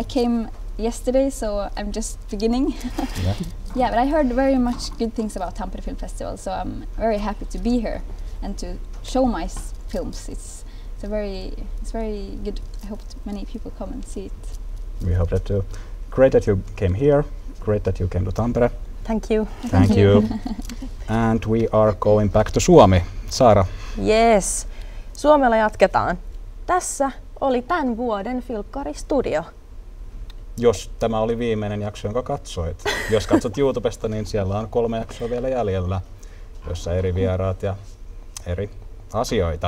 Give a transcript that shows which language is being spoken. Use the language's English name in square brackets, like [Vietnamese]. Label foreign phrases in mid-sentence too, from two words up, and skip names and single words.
[English] I came yesterday, so I'm just beginning. Yeah, but I heard very much good things about Tampere Film Festival, so I'm very happy to be here and to show my films. It's very good. I hope many people come and see it. We hope that too. Great that you came here. Great that you came to Tampere. Thank you. Thank you. And we are going back to Suomi. Saara. [Finnish] Yes. Suomella jatketaan. Tässä oli tämän vuoden Filkkaristudio. Jos tämä oli viimeinen jakso, jonka katsoit. Jos katsot YouTubesta, niin siellä on 3 jaksoa vielä jäljellä, jossa eri vieraat ja eri asioita.